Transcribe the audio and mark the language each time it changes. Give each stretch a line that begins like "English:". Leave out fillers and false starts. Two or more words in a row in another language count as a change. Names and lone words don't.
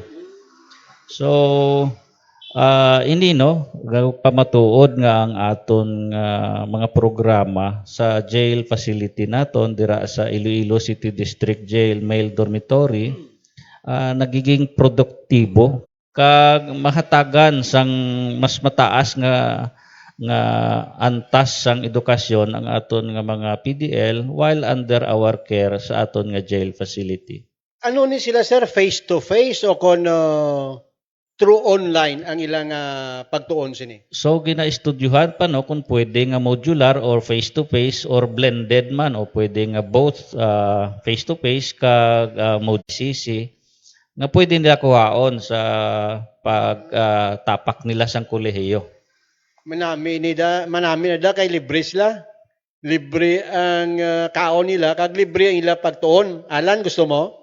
Hiligaynon: So ini no pamatuod nga ang aton mga programa sa
English: jail facility
Hiligaynon: naton dira sa Iloilo City District Jail Male Dormitory nagiging produktibo kag mahatagan sang mas mataas nga antas sang edukasyon ang aton nga mga PDL
English: while under our care
Hiligaynon: sa aton nga
English: jail facility.
Hiligaynon: Ano ni sila sir,
English: face to face
Hiligaynon: o kon through online ang ilang pagtuon sini? So ginaistudyuhan pa no kung pwede nga
English: modular or face to face or blended
Hiligaynon: man o pwede nga
English: both face to face
Hiligaynon: kag MODCC nga pwede nila kuhaon sa pagtapak nila sang kolehiyo. Manami na da kay libre sila. Libre ang kaon nila kag libre ang ila pagtuon. Alan, gusto mo?